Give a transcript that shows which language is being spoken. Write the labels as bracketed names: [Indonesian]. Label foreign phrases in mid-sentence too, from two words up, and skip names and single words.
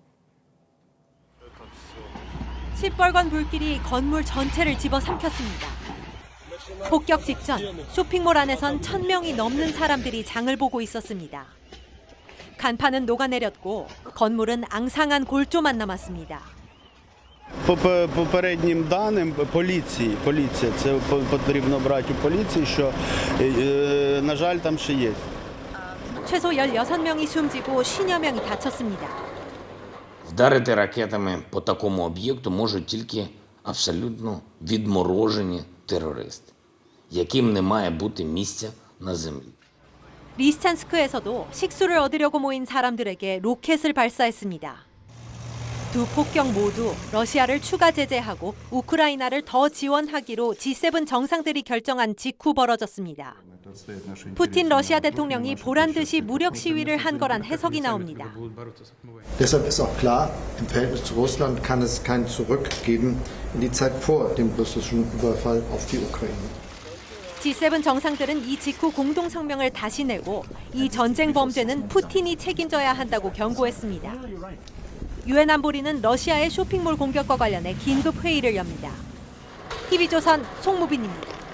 [Korean] 시뻘건 불길이 건물 전체를 집어삼켰습니다. 폭격 직전 쇼핑몰 안에선 1,000명이 넘는 사람들이 장을 보고 있었습니다. 간판은 녹아내렸고 건물은 앙상한 골조만 남았습니다. [Ukrainian] Попереднім даним поліція, це потрібно брати у поліції, що, на жаль, там ще є. [Korean] 최소 16명이 숨지고 10여 명이 다쳤습니다. [Ukrainian] Вдарити ракетами по такому об'єкту можуть тільки абсолютно відморожені терористи, яким не має бути місця на землі. [Korean] 리스찬스크에서도 식수를 얻으려고 모인 사람들에게 로켓을 발사했습니다. 두 폭격 모두 러시아를 추가 제재하고 우크라이나를 더 지원하기로 G7 정상들이 결정한 직후 벌어졌습니다. 푸틴 러시아 대통령이 보란 듯이 무력 시위를 한 거란 해석이 나옵니다. [German] Deshalb ist auch klar, im Verhältnis zu Russland kann es kein Zurück geben in die Zeit vor dem russischen Überfall auf die Ukraine. [Korean] G7 정상들은 이 직후 공동 성명을 다시 내고 이 전쟁 범죄는 푸틴이 책임져야 한다고 경고했습니다. 유엔 안보리는 러시아의 쇼핑몰 공격과 관련해 긴급 회의를 엽니다. TV조선 송무빈입니다.